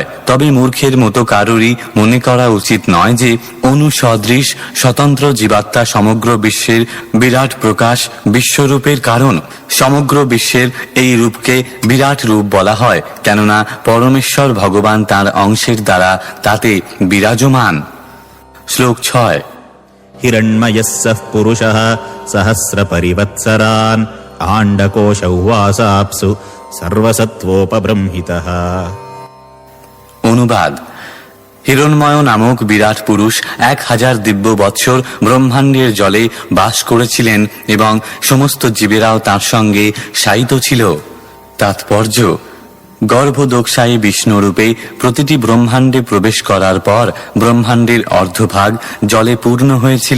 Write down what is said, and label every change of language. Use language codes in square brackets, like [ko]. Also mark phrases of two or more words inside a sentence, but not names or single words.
[bn] তবে মূর্খের মতো কারোরই মনে করা উচিত নয় যে অনুসদৃশ স্বতন্ত্র জীবাত্মা সমগ্র বিশ্বের বিরাট প্রকাশ, বিশ্বরূপের কারণ। সমগ্র বিশ্বের এই রূপকে বিরাট রূপ বলা হয়, কেননা পরমেশ্বর ভগবান তাঁর অংশের দ্বারা তাতে বিরাজমান। শ্লোক 6। [sa] हिरण्मयः सः पुरुषः सहस्रपरिवत्सरान् आण्डकोश उवासाप्सु सर्वसत्त्वोपबृंहितः। [bn] অনুবাদ: হিরণ্ময় নামক বিরাট পুরুষ 1000 দিব্য বৎসর ব্রহ্মাণ্ডের জলে বাস করেছিলেন এবং সমস্ত জীবেরাও তার সঙ্গে শায়িত ছিল। তাৎপর্য: গর্ভদোক্ষায়ী বিষ্ণুরূপে প্রতিটি ব্রহ্মাণ্ডে প্রবেশ করার পর ব্রহ্মাণ্ডের অর্ধভাগ জলে পূর্ণ হয়েছিল।